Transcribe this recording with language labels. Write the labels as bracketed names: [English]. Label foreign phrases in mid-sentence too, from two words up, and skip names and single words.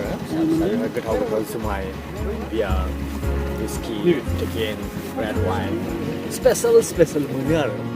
[Bodo] आरो गोथाव गोथाव जुमाय बियार [English] whiskey, chicken, red wine special [Bodo] मोनो आरो